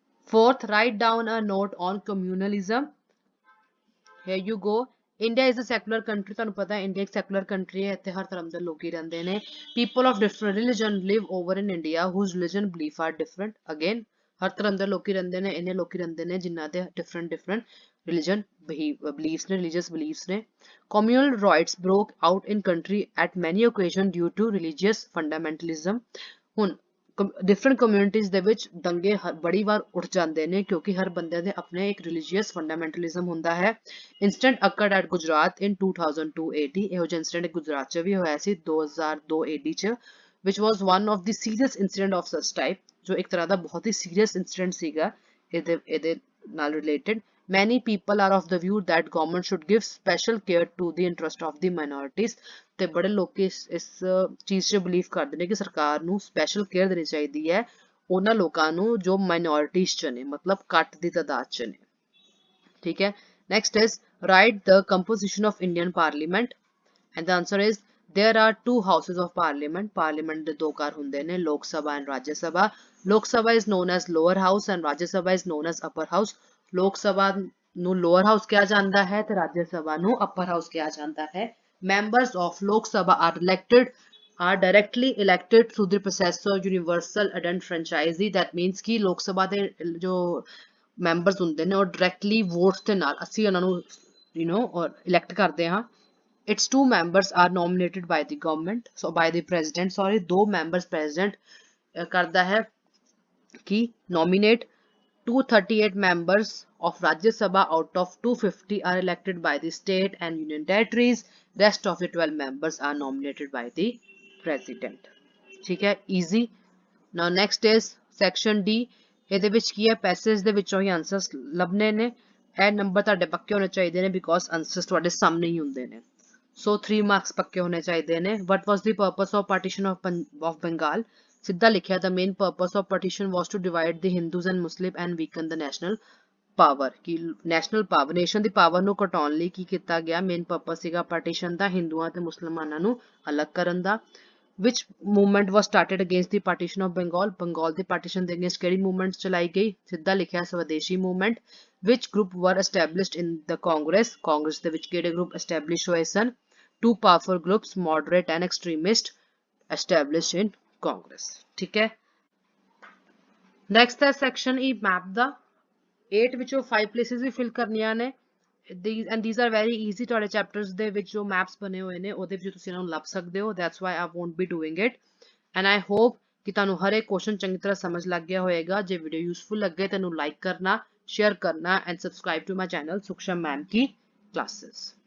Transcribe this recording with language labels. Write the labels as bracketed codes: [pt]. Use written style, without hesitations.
[en] Fourth, write down a note on communalism। Here you go। India is a secular country। [pa] ਤੁਹਾਨੂੰ ਪਤਾ ਹੈ India ਇੱਕ secular country ਹੈ। ਇੱਥੇ ਹਰ ਧਰਮ ਦੇ ਲੋਕੀ ਰਹਿੰਦੇ ਨੇ। [en] People of different religion live over in India whose religion belief are different। [pa] Again, ਹਰ ਧਰਮ ਦੇ ਲੋਕੀ ਰਹਿੰਦੇ ਨੇ, ਇੰਨੇ ਲੋਕੀ ਰਹਿੰਦੇ ਨੇ ਜਿਨ੍ਹਾਂ ਦੇ different religion beliefs ਨੇ, religious beliefs ਨੇ। [en] Communal riots broke out in country at many occasions due to religious fundamentalism। [pa] ਹੁਣ डिफरेंट कम्युनिटीज ਦੇ ਵਿੱਚ ਦੰਗੇ ਬੜੀ ਵਾਰ ਉੱਠ ਜਾਂਦੇ ਨੇ ਕਿਉਂਕਿ ਹਰ ਬੰਦੇ ਦੇ ਆਪਣੇ ਇੱਕ ਰਿਲੀਜੀਅਸ ਫੰਡਾਮੈਂਟਲਿਜ਼ਮ ਹੁੰਦਾ ਹੈ। [en] Instant occurred at Gujarat in 2002 AD। [pa] ਇਹੋ ਜਿਹਾ ਇੰਸੀਡੈਂਟ ਗੁਜਰਾਤ 'ਚ ਵੀ ਹੋਇਆ ਸੀ 2002 AD 'ਚ [en] which was one of the serious incident of such type। [pa] ਜੋ ਇੱਕ ਤਰ੍ਹਾਂ ਦਾ ਬਹੁਤ ਹੀ ਸੀਰੀਅਸ ਇੰਸੀਡੈਂਟ ਸੀਗਾ ਇਹਦੇ ਨਾਲ related. [en] Many people are of the view that government should give special care to the interest of the minorities। [pa] ਤੇ ਬੜੇ ਲੋਕ ਇਸ ਚੀਜ਼ 'ਚ ਬਲੀਵ ਕਰਦੇ ਨੇ ਕਿ ਸਰਕਾਰ ਨੂੰ ਸਪੈਸ਼ਲ ਕੇਅਰ ਦੇਣੀ ਚਾਹੀਦੀ ਹੈ ਉਹਨਾਂ ਲੋਕਾਂ ਨੂੰ ਜੋ ਮਾਈਨੋਰਿਟੀਜ਼ 'ਚ ਨੇ, ਮਤਲਬ ਘੱਟ ਦੀ ਤਾਦਾਦ 'ਚ ਨੇ। ਠੀਕ ਹੈ। [en] Next is right the composition of Indian parliament and the answer is there are two houses of parliament। [pa] parliament ਦੇ ਦੋ ਘਰ ਹੁੰਦੇ ਨੇ, ਲੋਕ ਸਭਾ and ਰਾਜ ਸਭਾ। [en] Lok Sabha is known as lower house and Raj Sabha is known as upper house। [pa] ਲੋਕ ਸਭਾ ਨੂੰ lower house ਕਿਹਾ ਜਾਂਦਾ ਹੈ ਤੇ ਰਾਜ ਸਭਾ ਨੂੰ ਅਪਰ ਹਾਊਸ ਕਿਹਾ ਜਾਂਦਾ ਹੈ। [en] Members of Lok Sabha are directly elected through the process of universal adult franchise। that means [pa] ਕਿ ਲੋਕ ਸਭਾ ਦੇ ਜੋ ਮੈਂਬਰਸ ਹੁੰਦੇ ਨੇ ਉਹ ਡਾਇਰੈਕਟਲੀ ਵੋਟਸ ਦੇ ਨਾਲ ਅਸੀਂ ਉਹਨਾਂ ਨੂੰ ਇਲੈਕਟ ਕਰਦੇ ਹਾਂ। [en] Its two members are nominated by the government, so by the president, sorry। [pa] ਦੋ members president ਕਰਦਾ ਹੈ कि nominate। [en] 238 members of Rajya Sabha out of 250 are elected by the state and union territories। Rest of the 12 members are nominated by the president। [hi] ठीक है, [en] easy। Now next is section D। [pa] ਇਹਦੇ ਵਿੱਚ ਕੀ ਹੈ, passage ਦੇ ਵਿੱਚੋਂ ਹੀ answers ਲੱਭਣੇ ਨੇ। ਇਹ ਨੰਬਰ ਤੁਹਾਡੇ ਪੱਕੇ ਹੋਣੇ ਚਾਹੀਦੇ ਨੇ ਬਿਕੋਜ਼ ਆਨਸਰਸ ਤੁਹਾਡੇ ਸਾਹਮਣੇ ਹੀ ਹੁੰਦੇ ਨੇ। [en] So 3 marks [pa] ਪੱਕੇ ਹੋਣੇ ਚਾਹੀਦੇ ਨੇ। [en] What was the purpose of partition of Bengal? [pa] ਸਿੱਧਾ ਲਿਖਿਆ [en] the main purpose of partition was to divide the Hindus and Muslim and weaken the national power। [pa] ਕਿ ਨੈਸ਼ਨਲ ਪਾਵਰ, ਨੇਸ਼ਨ ਦੀ ਪਾਵਰ ਨੂੰ ਘਟਾਉਣ ਲਈ ਕੀ ਕੀਤਾ ਗਿਆ, ਮੇਨ ਪਰਪਸ ਸੀਗਾ partition ਦਾ, ਹਿੰਦੂਆਂ ਤੇ ਮੁਸਲਮਾਨਾਂ ਨੂੰ ਅਲੱਗ ਕਰਨ ਦਾ। [en] Which movement was started against the partition of Bengal? [pa] Bengal ਦੇ ਪਾਰਟੀਸ਼ਨ ਦੇ ਅਗੇਂਸਟ ਕਿਹੜੀ ਮੂਵਮੈਂਟ ਚਲਾਈ ਗਈ, ਸਿੱਧਾ ਲਿਖਿਆ ਸਵਦੇਸ਼ੀ movement. [en] Which group were established in the Congress? [pa] Congress ਦੇ ਵਿੱਚ ਕਿਹੜੇ ਗਰੁੱਪ ਐਸਟੈਬਲਿਸ਼ ਹੋਏ ਸਨ? [en] Two powerful groups, moderate and extremist, established in Congress। [hi] ठीक है। [pa] Next है section E map ਦਾ। 8 ਵਿੱਚੋਂ 5 places ਵੀ fill ਕਰਨੀਆਂ ਨੇ। [en] These are very easy। [pa] ਤੁਹਾਡੇ chapters ਦੇ ਵਿੱਚ ਜੋ maps ਬਣੇ ਹੋਏ ਨੇ ਉਹਦੇ ਵਿੱਚ ਤੁਸੀਂ ਇਹਨਾਂ ਨੂੰ ਲੱਭ ਸਕਦੇ ਹੋ। [en] That's why I won't be doing it and I hope [pa] ਕਿ ਤੁਹਾਨੂੰ ਹਰ ਇੱਕ ਕੁਐਸਚਨ ਚੰਗੀ ਤਰ੍ਹਾਂ ਸਮਝ ਲੱਗ ਗਿਆ ਹੋਏਗਾ। ਜੇ ਵੀਡੀਓ ਯੂਸਫੁਲ ਲੱਗੇ ਤੈਨੂੰ ਲਾਈਕ ਕਰਨਾ, ਸ਼ੇਅਰ ਕਰਨਾ [en] and subscribe to my channel Suksham Ma'am Ki Classes।